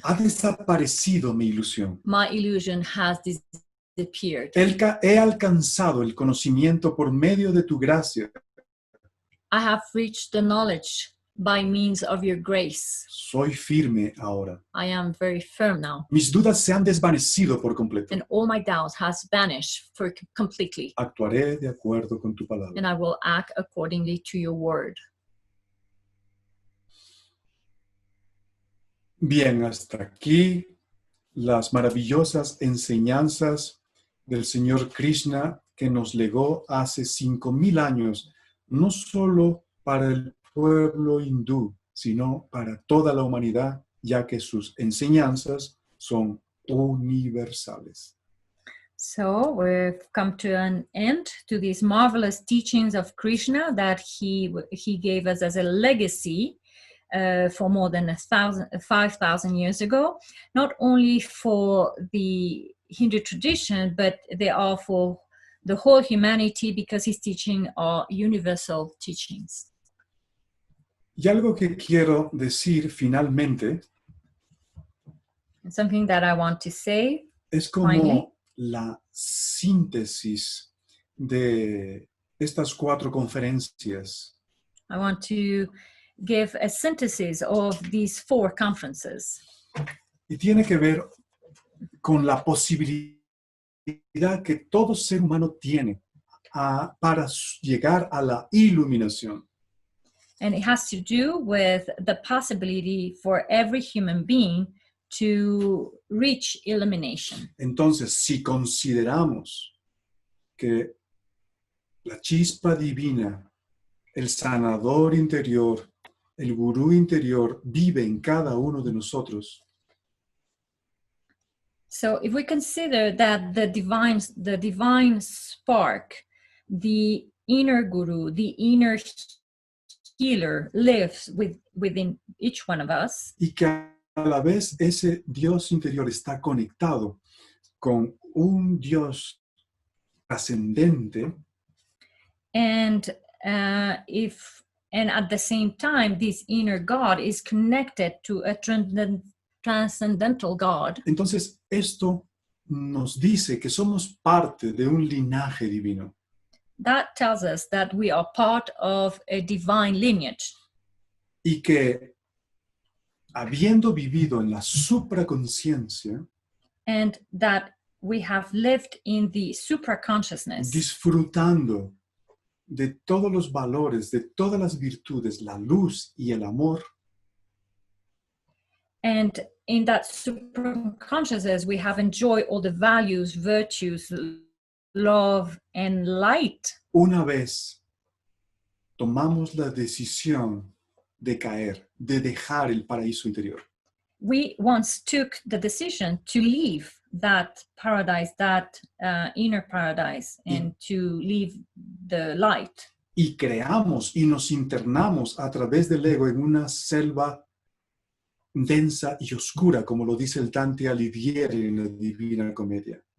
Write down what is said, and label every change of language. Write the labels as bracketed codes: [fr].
[es] ha desaparecido mi ilusión. [en] my illusion has disappeared. [es] He alcanzado el conocimiento por medio de tu gracia. [en] I have reached the knowledge by means of your grace. [es] Soy firme ahora. [en] I am very firm now, [es] Mis dudas se han desvanecido por completo. [en] and all my doubts has vanished completely, [es] Actuaré de acuerdo con tu palabra». [en] and I will act accordingly to your word." [es] Bien, hasta aquí las maravillosas enseñanzas del Señor Krishna que nos legó hace 5,000 años, no solo para el pueblo hindú, sino para toda la humanidad, ya que sus enseñanzas son universales. [en] So we've come to an end to these marvelous teachings of Krishna that he gave us as a legacy for more than 5,000 years ago, not only for the Hindu tradition, but they are for the whole humanity, because his teaching are universal teachings. [es] Y algo que quiero decir finalmente [en] And something that I want to say [es] es como [en] finally, [es] la síntesis de estas 4 conferencias. [en] I want to give a synthesis of these 4 conferences. [es] Y tiene que ver con la posibilidad que todo ser humano tiene para llegar a la iluminación. [en] And it has to do with the possibility for every human being to reach illumination. [es] Entonces, si consideramos que la chispa divina, el sanador interior, el gurú interior vive en cada uno de nosotros, [en] So if we consider that the divine spark, the inner guru, the inner healer lives within each one of us, [es] y que a la vez ese Dios interior está conectado con un Dios trascendente, [en] and at the same time this inner God is connected to a transcendental God, [es] entonces esto nos dice que somos parte de un linaje divino. [en] that tells us that we are part of a divine lineage, [es] Y que habiendo vivido en la supraconsciencia, [en] and that we have lived in the supraconsciousness, [es] disfrutando de todos los valores, de todas las virtudes, la luz y el amor, [en] and in that supraconsciousness we have enjoyed all the values, virtues, love, and light, [es] una vez tomamos la decisión de caer, de dejar el paraíso interior, [en] we once took the decision to leave that paradise, that inner paradise, and to leave the light. [es] y creamos y nos internamos a través del ego en una selva densa y oscura, como lo dice el Dante Alighieri en la Divina Comedia.